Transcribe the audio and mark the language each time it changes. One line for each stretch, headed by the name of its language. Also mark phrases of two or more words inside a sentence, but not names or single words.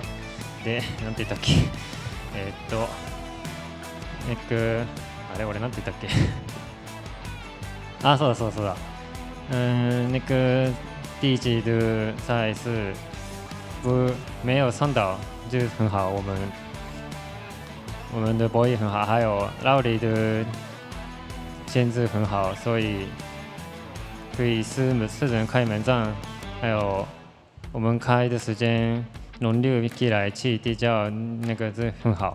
Japanese: で、なんて言ったっけあれ俺なんて言ったっけそうだ。
Chinese: 那个第一局的赛事没有上岛，就很好。我们的博弈很好，还有老李的限制很好，所以可以4人开门战，还有我们开的时间轮流起来去比较，那个是很好。